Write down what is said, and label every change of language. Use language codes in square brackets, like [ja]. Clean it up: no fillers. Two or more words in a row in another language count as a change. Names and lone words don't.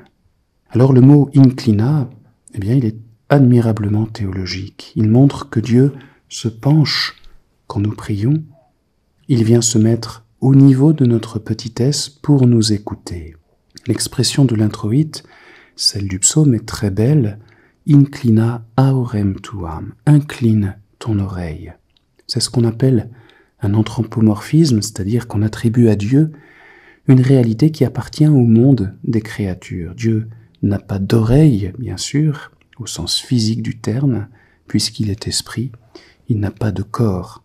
[fr] Alors le mot inclina, eh bien, il est admirablement théologique. Il montre que Dieu se penche quand nous prions. Il vient se mettre au niveau de notre petitesse pour nous écouter. L'expression de l'introïte, celle du psaume, est très belle. [la] Inclina aorem tuam, [fr] incline ton oreille. C'est ce qu'on appelle un anthropomorphisme, c'est-à-dire qu'on attribue à Dieu une réalité qui appartient au monde des créatures. Dieu n'a pas d'oreille, bien sûr, au sens physique du terme, puisqu'il est esprit, il n'a pas de corps.